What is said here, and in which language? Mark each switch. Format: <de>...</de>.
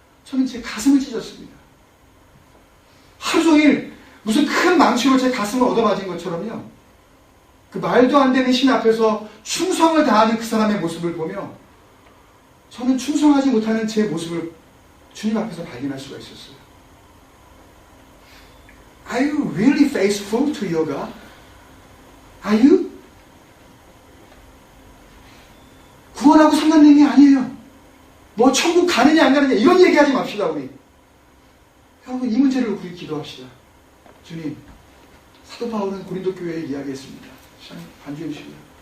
<ko>저는 제 가슴을 찢었습니다. 하루 종일 무슨 큰 망치로 제 가슴을 얻어맞은 것처럼요, 그 말도 안 되는 신 앞에서 충성을 다하는 그 사람의 모습을 보며 저는 충성하지 못하는 제 모습을 주님 앞에서 발견할 수가 있었어요.</ko> <en>Are you really faithful to your God? Are you?</en> <ko>구원하고 상관된 게 아니에요. 뭐 천국 가느냐 안 가느냐 이런 얘기하지 맙시다 우리. 여러분 이 문제를 우리 기도합시다. 주님, 사도 바울은 고린도 교회에 이야기했습니다. 반주해 주시고요.</ko>